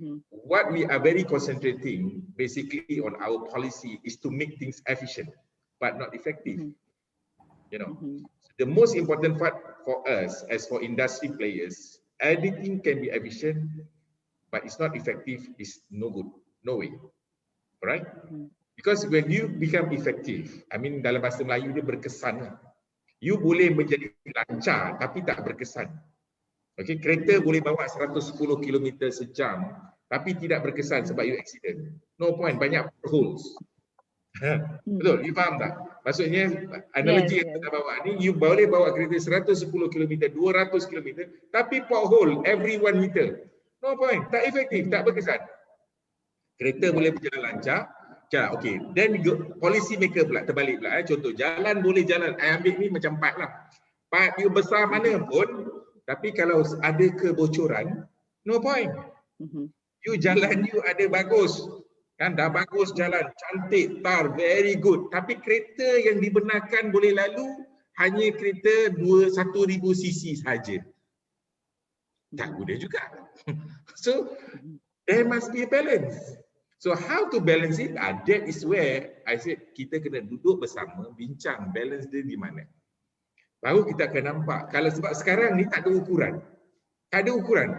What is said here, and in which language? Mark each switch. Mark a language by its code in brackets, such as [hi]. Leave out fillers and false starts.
[en] What we are very concentrating basically on our policy is to make things efficient, but not effective. The most important part for us as for industry players, everything can be efficient, but it's not effective, is no good, no way, right? Because when you become effective, I mean [ms] dalam bahasa Melayu dia berkesan. You boleh menjadi lancar tapi tak berkesan. Okay, kereta boleh bawa 110 km sejam tapi tidak berkesan sebab you accident. [en] No point, [ms] banyak holes. Betul, you faham tak? Maksudnya analogi yang kita bawa ni, you boleh bawa kereta 110 km, 200 km tapi [en] pothole every 1 meter. No point, [ms] tak efektif, tak berkesan. Kereta boleh berjalan lancar. Okay, then policy maker pula terbalik pula. Contoh, jalan boleh jalan. Ambil ni macam part lah. Part you besar mana pun, tapi kalau ada kebocoran, no point. You jalan you ada bagus, kan dah bagus jalan, cantik, tar, very good. Tapi kereta yang dibenarkan boleh lalu hanya kereta 1000 cc saja. Tak guna juga. [en] So there must be a balance. So how to balance it? That is where I said [ms] kita kena duduk bersama, bincang balance dia di mana. Baru kita akan nampak. Kalau sebab sekarang ni tak ada ukuran. Tak ada ukuran.